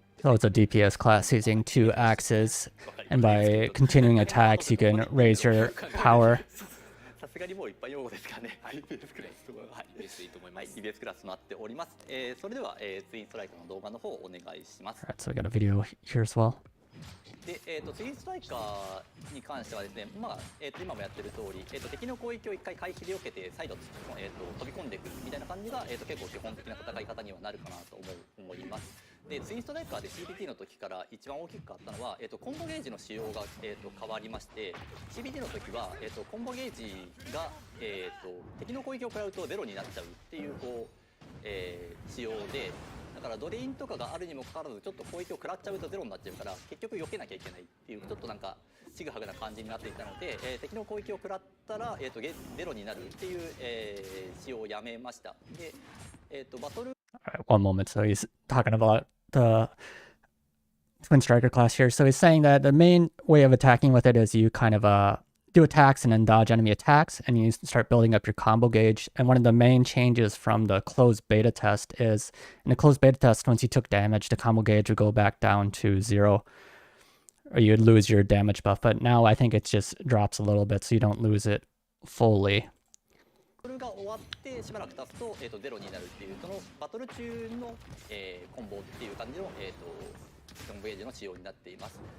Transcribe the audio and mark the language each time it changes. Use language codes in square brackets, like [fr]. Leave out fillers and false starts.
[en] So it's a DPS class using 2 axes, and by continuing attacks, you can raise your power. [ja] さすがにもういっぱい用語ですかね。DPS クラスとは、はい、いいと思います。 DPS クラスとなっております。それでは、ツインストライカーの動画の方をお願いします。 [en] Alright, so we got a video here as well. [ja] で、ツインストライカーに関してはですね、まあ今もやってる通り、敵の攻撃を一回回避で避けて再度、飛び込んでくるみたいな感じが、結構基本的な戦い方にはなるかなと思います。でツインストライカーで CBT の時から一番大きく変わったのは、コンボゲージの仕様が、変わりまして、 CBT の時は、コンボゲージが、敵の攻撃を食らうとゼロになっちゃうっていうこう、仕様で、なんかからドレインとかがあるにもかかわらずちょっと攻撃を食らっちゃうとゼロになっちゃうから結局避けなきゃいけないっていうちょっとなんかちぐはぐな感じになっていたので、敵の攻撃を食らったら、ゼロになるっていう、仕様をやめました。で、バトル [en] Alright, one moment. So he's talking about the Twin Striker class here. So he's saying that the main way of attacking with it is you kind of do attacks and then dodge enemy attacks, and you start building up your combo gauge. And one of the main changes from the closed beta test is, in the closed beta test, once you took damage, the combo gauge would go back down to 0, or you'd lose your damage buff. But now I think it just drops a little bit, so you don't lose it fully. [ja] バトルが終わってしばらく経つと、ゼロになるっていうそのバトル中の、コンボっていう感じの、コンボゲージの仕様になっています。